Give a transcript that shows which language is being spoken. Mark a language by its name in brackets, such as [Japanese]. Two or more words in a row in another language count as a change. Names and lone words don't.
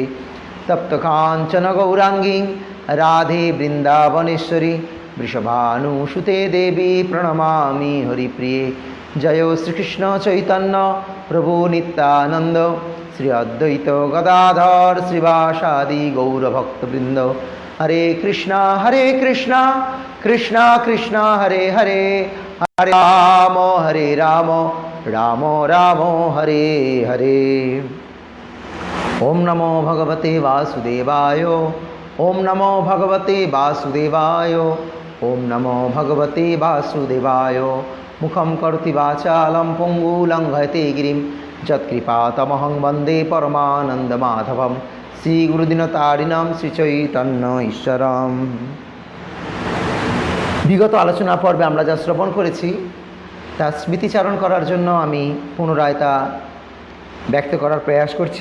[Sanskrit] তপ্ত কাঞ্চন গৌরাঙ্গী রাধে বৃন্দাবনেশ্বরী বৃষভানুসুতে দেবী প্রণমামি হরিপ্রিয়ে। জয় শ্রীকৃষ্ণ চৈতন্য প্রভু নিত্যানন্দ শ্রী অদ্বৈত গদাধর শ্রীবাসাদি গৌরভক্তবৃন্দ। হরে কৃষ্ণ কৃষ্ণ কৃষ্ণ হরে হরে, হরে রাম রাম রাম হরে হরে। ওম নমো ভগবতে বাসুদেবায়, ওম নমো ভগবতে বাসুদেবায়, ওম নমো ভগবতে বাসুদেবায়। মুখম করোতি বাচালম পঙ্গুলং লঙ্ঘয়তে গিরিম যৎকৃপাতমহং বন্দে পরমানন্দমাধবম। শ্রীগুরুদিনতারিণাম শ্রীচৈতন্য ঈশ্বরম। [Bangla] বিগত আলোচনা পর্বে আমরা যা শ্রবণ করেছি তা স্মৃতিচারণ করার জন্য আমি পুনরায় তা ব্যক্ত করার প্রয়াস করছি।